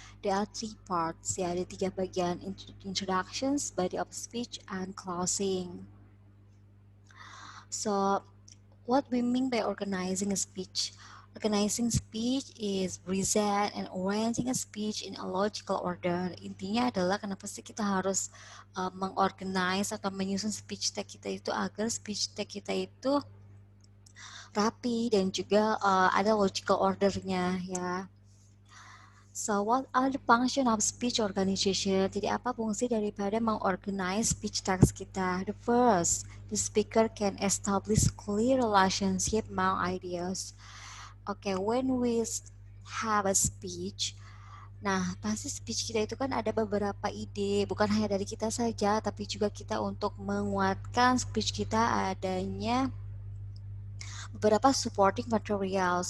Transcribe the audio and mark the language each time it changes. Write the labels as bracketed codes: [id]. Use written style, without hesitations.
[en] There are 3 parts. [id] Ada 3 bagian: [en] introductions, body of speech, and closing. So, what we mean by organizing a speech? Organizing speech is present and arranging a speech in a logical order. [id] Intinya adalah kenapa sih kita harus mengorganize atau menyusun speech tag kita itu agar speech tag kita itu rapi dan juga ada logical ordernya ya. [en] So, what are the function of speech organization? [id] Jadi apa fungsi daripada mengorganize speech tags kita? [en] The first, the speaker can establish clear relationship among ideas. Okay, when we have a speech, [id] nah pasti speech kita itu kan ada beberapa ide, bukan hanya dari kita saja, tapi juga kita untuk menguatkan speech kita adanya beberapa supporting material.